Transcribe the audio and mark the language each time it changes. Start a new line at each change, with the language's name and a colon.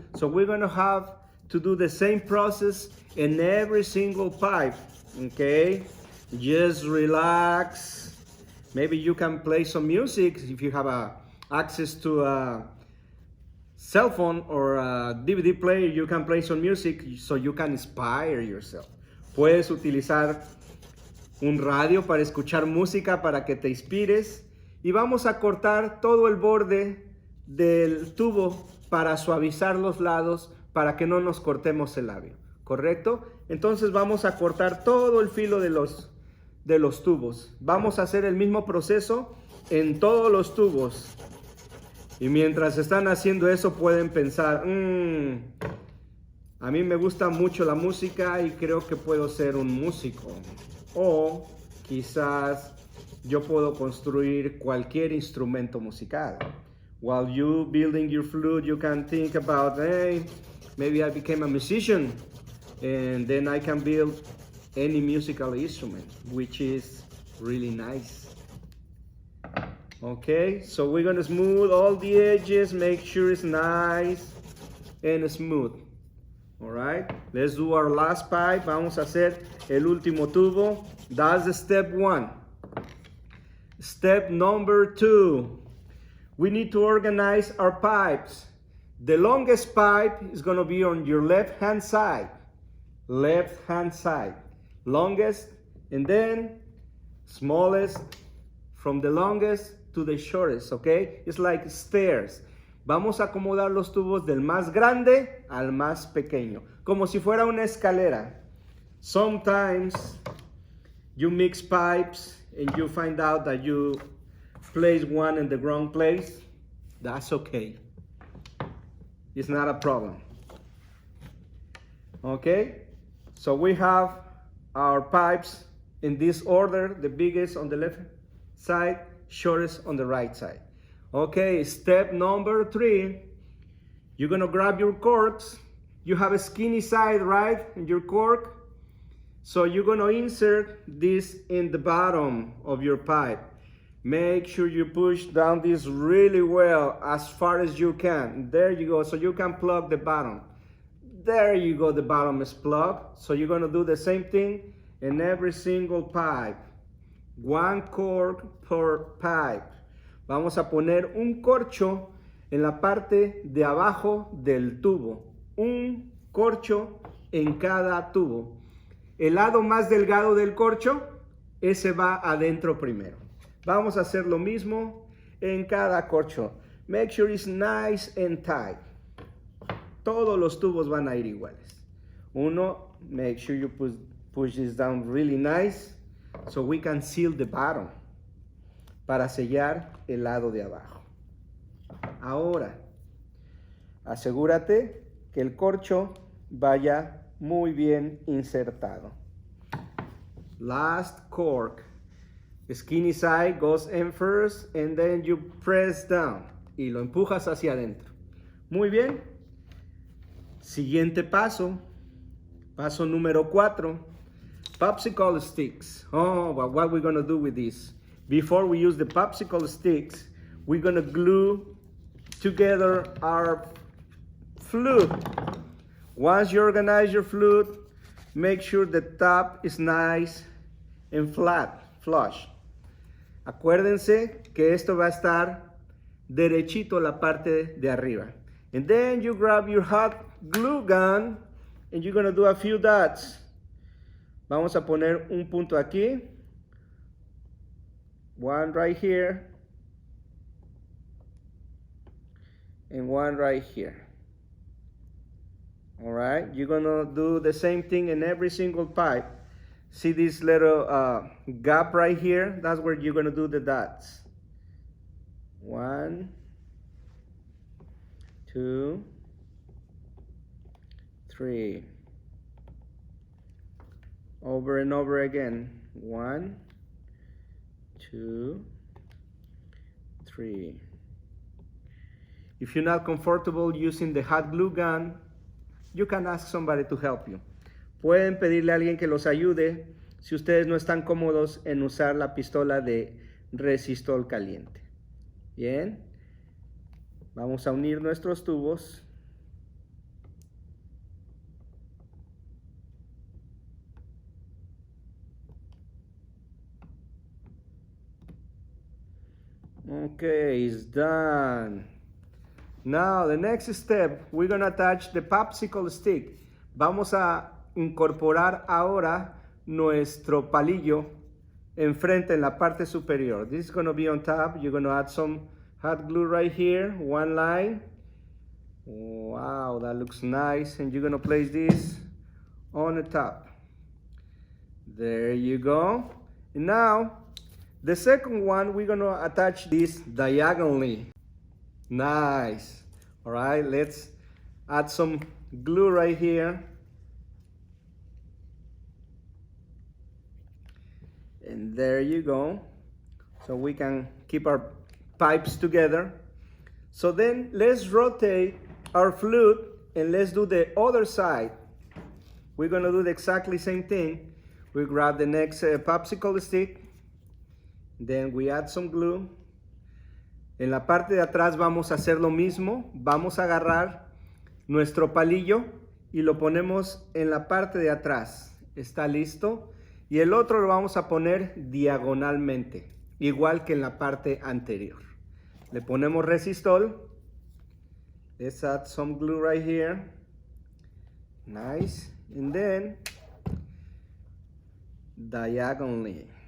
English: So we're gonna have to do the same process in every single pipe, okay? Just relax. Maybe you can play some music if you have access to a cell phone or a DVD player. You can play some music so you can inspire yourself.
Spanish: Puedes utilizar un radio para escuchar música para que te inspires. Y vamos a cortar todo el borde del tubo para suavizar los lados para que no nos cortemos el labio, ¿correcto? Entonces vamos a cortar todo el filo de los tubos. Vamos a hacer el mismo proceso en todos los tubos. Y mientras están haciendo eso pueden pensar, a mí me gusta mucho la música y creo que puedo ser un músico. O quizás yo puedo construir cualquier instrumento musical.
English: While you building your flute, you can think about, hey, maybe I became a musician and then I can build any musical instrument, which is really nice. Okay, so we're gonna smooth all the edges, make sure it's nice and smooth. All right, let's do our last pipe.
Spanish: Vamos a hacer el último tubo.
English: That's step 1. Step number 2. We need to organize our pipes. The longest pipe is gonna be on your left-hand side. Left-hand side. Longest, and then smallest from the longest to the shortest, okay? It's like stairs.
Spanish: Vamos a acomodar los tubos del más grande al más pequeño, como si fuera una escalera.
English: Sometimes you mix pipes and you find out that you place one in the wrong place. That's okay. It's not a problem. Okay? So we have our pipes in this order, the biggest on the left side, shortest on the right side. Okay, step number 3, you're gonna grab your corks. You have a skinny side, right, in your cork? So you're gonna insert this in the bottom of your pipe. Make sure you push down this really well, as far as you can. There you go, so you can plug the bottom. There you go, the bottom is plugged. So you're gonna do the same thing in every single pipe. 1 cork per pipe.
Spanish: Vamos a poner un corcho en la parte de abajo del tubo. Un corcho en cada tubo. El lado más delgado del corcho, ese va adentro primero. Vamos a hacer lo mismo en cada corcho.
English: Make sure it's nice and tight.
Spanish: Todos los tubos van a ir iguales.
English: Uno, make sure you push this down really nice so we can seal the bottom,
Spanish: para sellar el lado de abajo. Ahora, asegúrate que el corcho vaya muy bien insertado.
English: Last cork. Skinny side goes in first and then you press down
Spanish: y lo empujas hacia adentro. Muy bien. Siguiente paso. Paso número 4.
English: Popsicle sticks. Oh, but what we're gonna do with this? Before we use the popsicle sticks, we're gonna glue together our flute. Once you organize your flute, make sure the top is nice and flat, flush.
Spanish: Acuérdense que esto va a estar derechito la parte de arriba.
English: And then you grab your hot glue gun and you're gonna do a few dots.
Spanish: Vamos a poner un punto aquí.
English: One right here. And one right here. All right, you're gonna do the same thing in every single pipe. See this little gap right here? That's where you're gonna do the dots. 1, 2, 3. Over and over again. 1, 2, 3. If you're not comfortable using the hot glue gun, you can ask somebody to help you.
Spanish: Pueden pedirle a alguien que los ayude si ustedes no están cómodos en usar la pistola de resistol caliente. Bien. Vamos a unir nuestros tubos.
English: Okay, it's done. Now, the next step, we're going to attach the popsicle stick.
Spanish: Vamos a incorporar ahora nuestro palillo enfrente en la parte superior.
English: This is going to be on top. You're going to add some hot glue right here, one line. Wow, that looks nice. And you're going to place this on the top. There you go. And now, the second one, we're going to attach this diagonally. Nice. All right, let's add some glue right here. And there you go. So we can keep our pipes together. So then let's rotate our flute and let's do the other side. We're gonna do the exactly same thing. We grab the next popsicle stick. Then we add some glue.
Spanish: En la parte de atrás vamos a hacer lo mismo. Vamos a agarrar nuestro palillo y lo ponemos en la parte de atrás. Está listo. Y el otro lo vamos a poner diagonalmente, igual que en la parte anterior. Le ponemos resistol.
English: Let's add some glue right here. Nice. And then diagonalmente.